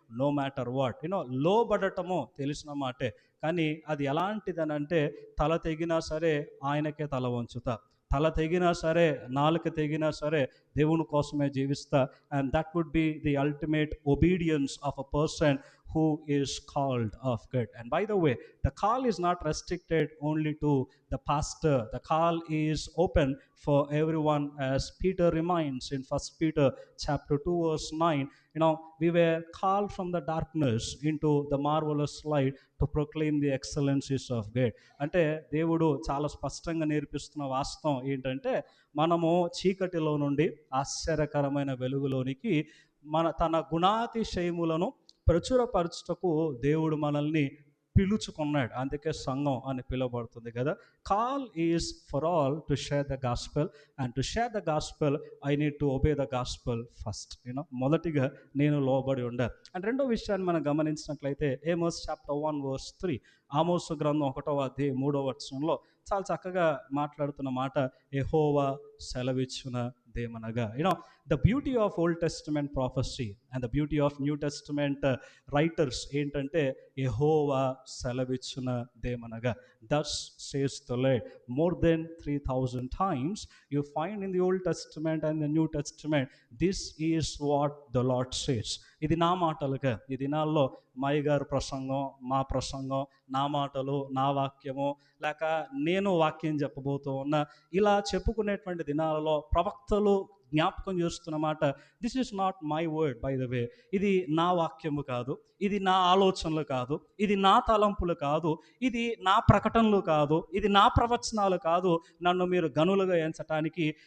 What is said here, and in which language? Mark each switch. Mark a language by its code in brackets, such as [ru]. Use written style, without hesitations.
[en] no matter what [te] లోబడటము తెలిసిన మాటే, కానీ అది ఎలాంటిదనంటే తల తెగినా సరే ఆయనకే తల వంచుతా, తల తెగినా సరే నాలుక తెగినా సరే దేవుని కోసమే జీవిస్తా. [en] And that would be the ultimate obedience of a person who is called of God. And by the way, the call is not restricted only to the pastor. The call is open for everyone, as Peter reminds in 1 Peter chapter 2 verse 9. We were called from the darkness into the marvelous light to proclaim the excellencies of God. [te] అంటే దేవుడు చాలా స్పష్టంగా నేర్పిస్తున్న వాస్తవం ఏంటంటే, మనము చీకటిలో నుండి ఆశ్చర్యకరమైన వెలుగులోనికి తన గుణాతిశయములను ప్రచురపరచుటకు దేవుడు మనల్ని పిలుచుకున్నాడు. అందుకే సంఘం అని పిలువబడుతుంది కదా. [en] Call is for all to share the gospel, and to share the gospel I need to obey the gospel first. [te] మొదటిగా నేను లోబడి ఉండాలి. అండ్ రెండో విషయాన్ని మనం గమనించినట్లయితే ఏమోస్ చాప్టర్ 1 verse 3, ఆమోసు గ్రంథం 1వ అధ్యాయం 3వ వచనంలో చాలా చక్కగా మాట్లాడుతున్న మాట, యెహోవా సెలవిచ్చున దేమనగా. [en] the beauty of old testament prophecy and the beauty of new testament writers [te] ఏంటంటే, యెహోవా సెలవిచ్చున దేమనగా. [en] thus says the Lord. More than 3,000 times you find in the Old Testament and the New Testament, this is what the Lord says. [te] ఇది నా మాటలుగా. ఈ దినాల్లో మాయ గారు ప్రసంగం, మా ప్రసంగం, నా మాటలు, నా వాక్యము, లేక నేను వాక్యం చెప్పబోతూ ఉన్నా, ఇలా చెప్పుకునేటువంటి దినాలలో ప్రవక్తలు జ్ఞాపకం చేస్తున్న మాట, [en] This is not my word by the way. [te] ఇది నా వాక్యము కాదు, ఇది నా ఆలోచనలు కాదు, ఇది నా తలంపులు కాదు, ఇది నా ప్రకటనలు కాదు, ఇది నా ప్రవచనాలు కాదు, నన్ను మీరు గనులుగా ఎంచటానికి.